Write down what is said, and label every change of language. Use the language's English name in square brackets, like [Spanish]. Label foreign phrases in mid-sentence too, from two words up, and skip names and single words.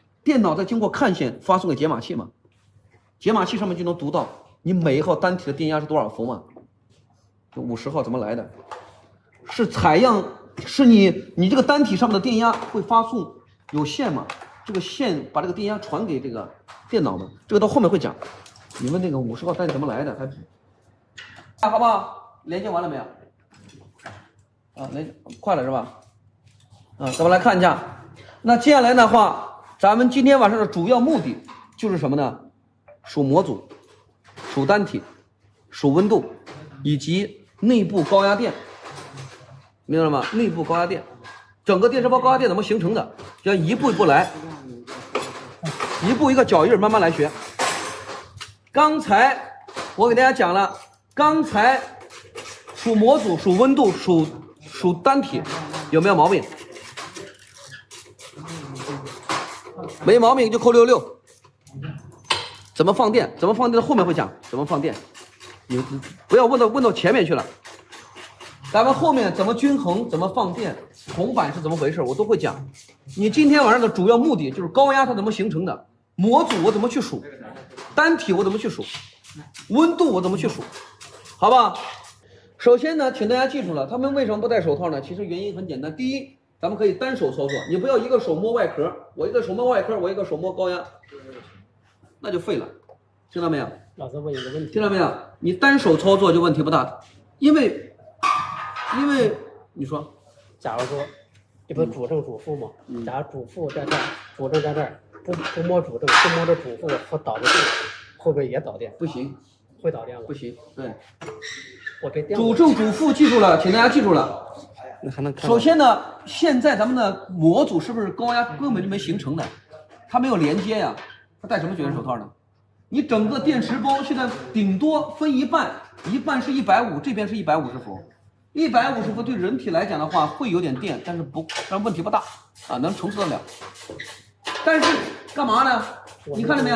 [Chinese] 電腦再經過看線發送給解碼器嗎？解碼器上面就能讀到你每一號單體的電壓是多少伏嘛？就50號怎麼來的？是採樣，是你這個單體上面的電壓會發送有線嘛？這個線把這個電壓傳給這個電腦嘛？這個到後面會講。你問那個50號單體怎麼來的？好不好？連接完了沒有？啊，快了是吧？咱們來看一下，那接下來的話，咱們今天晚上的主要目的就是什麼呢？數模組、數單體、數溫度，以及內部高壓電，明白了嗎？內部高壓電，整個電池包高壓電怎麼形成的？要一步一步來，一步一個腳印慢慢來學。剛才我給大家講了，剛才數模組、數溫度、數單體，有沒有毛病？沒毛病就扣66。怎麼放電？怎麼放電？後面會講怎麼放電。你不要問到前面去了。咱們後面怎麼均衡？怎麼放電？铜板是怎麼回事？我都会講。你今天晚上的主要目的就是高壓它怎麼形成的，模組我怎麼去數，單體我怎麼去數，溫度我怎麼去數，好吧？首先呢，請大家記住了，他們為什麼不戴手套呢？其實原因很簡单。第一，咱们可以单手操作，你不要一個手摸外殼，我一個手摸外殼，我一個手摸高壓，那就廢了，聽到沒有？老師問一個問題，聽到沒有？你單手操作就問題不大，因為你說，假如說這不是主正主負嗎？假如主負在這兒，主正在這兒，不摸主正，不摸着主負和導的電，會不會也導電？不行，會導電嗎？不行，對。我給電主正主負記住了，請大家記住了。首先呢，現在咱們的模組是不是高壓根本就沒形成的？它沒有連接呀，它戴什麼絕缘手套呢？你整個電池包現在頂多分一半，一半是150，這邊是150伏，150伏對人體來講的話會有點電，但問題不大啊，能承受得了。但是幹嘛呢？你看到沒有？